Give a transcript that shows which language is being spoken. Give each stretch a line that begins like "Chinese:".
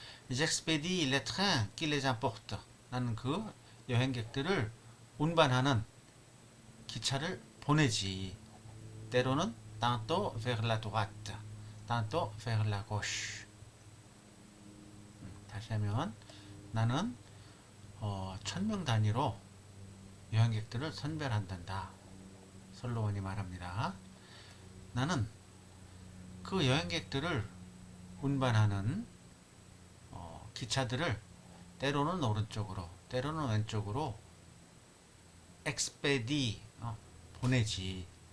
French: J'expédie les trains qui les emportent.
Korean: 나는 그 여행객들을 운반하는 기차를 보내지. 때로는
French: tantôt vers la droite, tantôt vers la gauche.
Korean: 다시 하면 나는 1000명 단위로 여행객들을 선별한단다. 선로원이 말합니다. 나는 그 여행객들을 운반하는 기차들을 때로는 오른쪽으로 때로는 왼쪽으로
French: expedie
Korean: 보내지.